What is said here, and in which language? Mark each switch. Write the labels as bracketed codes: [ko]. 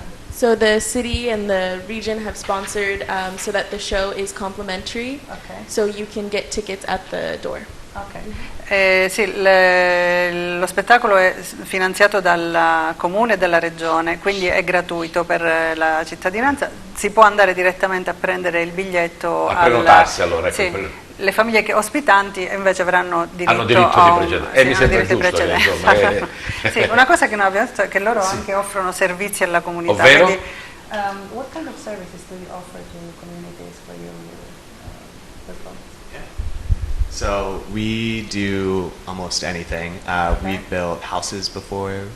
[en] So the city and the region have sponsored so that the show is complimentary, so you can get tickets at the door. [it] Sì, lo spettacolo è finanziato dal comune e dalla regione, quindi è gratuito per la cittadinanza. Si può andare direttamente a prendere il biglietto. A prenotarsi allora. Ecco, sì, le famiglie ospitanti invece avranno diritto hanno diritto di precedenza. Mi sembra giusto. Insomma, sì, una cosa che non abbiamo detto è che loro anche offrono servizi alla comunità. Ovvero? [en] Quindi, what kind of services do you offer to communities for your performance? So we do almost anything. We've built houses before.